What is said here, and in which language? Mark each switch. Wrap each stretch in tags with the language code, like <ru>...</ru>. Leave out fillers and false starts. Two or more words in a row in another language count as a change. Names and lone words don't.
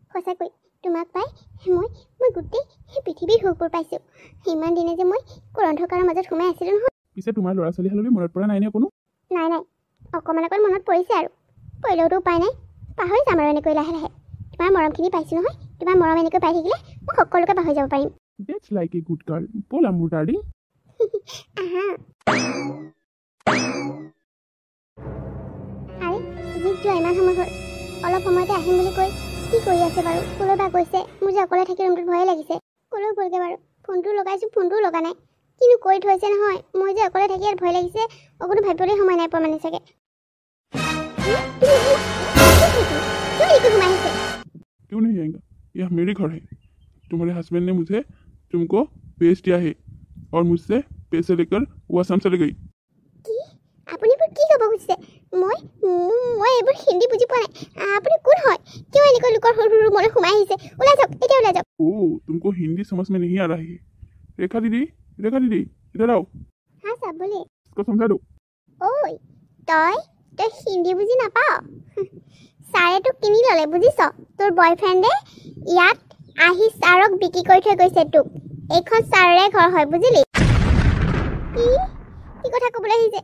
<as>আহা, সঁচাকৈ তোমাক পাই মই গোটেই পৃথিৱীৰ সুখবোৰ পাইছোঁ। ইমান দিনে যে মই অন্ধকাৰৰ মাজত সোমাই আছিলোঁ নহয়। পিছে তোমাৰ ল'ৰা ছোৱালীহাললৈ মনত পৰা নাই নে কোনো? নাই অকণমান মনত পৰিছে আৰু পৰিলেওতো উপায় নাই, পাহৰি যাম আৰু এনেকৈ লাহে লাহে। তোমাৰ মৰমখিনি পাইছোঁ নহয়, তোমাৰ মৰম এনেকৈ পাই থাকিলে মই সকলোকে পাহৰি যাব পাৰিম।</as> <en>That's like a good girl.</en> <as>ব'লা মোৰ ডাৰ্লিং। আহা আৰে জিত যোৱা ইমান সময় হ'ল, অলপ সময়তে আহিম বুলি কৈ কি কৰি আছে বাৰু? ক'লৈ বা গৈছে? মোৰ যে অকলে থাকি ৰুমটোত ভয়ে লাগিছে। ক'লৈ গ'লগৈ বাৰু? ফোনটো লগাইছোঁ, ফোনটোও লগা নাই। কিনো কৰি থৈছে নহয়, মই যে অকলে থাকি ইয়াত ভয় লাগিছে। অকণো ভাবিবলৈ সময় নাই পোৱা মানে চাগে।</as> <hi>क्यों नहीं आएगा? यह मेरे घर है। तुम्हारे हस्बैंड ने मुझे तुमको भेज दिया है और मुझसे पैसे लेकर वो असम चले गई।</hi> <as>আপুনি কি ক'ব খুজিছে? মই এইবোৰ হিন্দী বুজি পোৱা নাই। আপুনি কোন হয়? কিয় এনেকৈ লোকৰ সৰু ৰুমলৈ সোমাই আহিছে? ওলাই যাওক, এতিয়া ওলাই যাওক।</as> <hi>ओह, तुमको हिंदी समझ में नहीं आ रहा है। रेखा दीदी इधर आओ। हाँ साहब बोलिए। इसको समझा दो।</hi> <as>ঐ তই হিন্দী বুজি নাপাৱ? ছাৰে তোক কিনি ল'লে বুজিছ? তোৰ বয়ফ্ৰেণ্ডে ইয়াত আহি ছাৰক বিক্ৰী কৰি থৈ গৈছে তোক। এইখন ছাৰৰে ঘৰ হয় বুজিলি? কি কথা ক'বলৈ আহিছে?</as>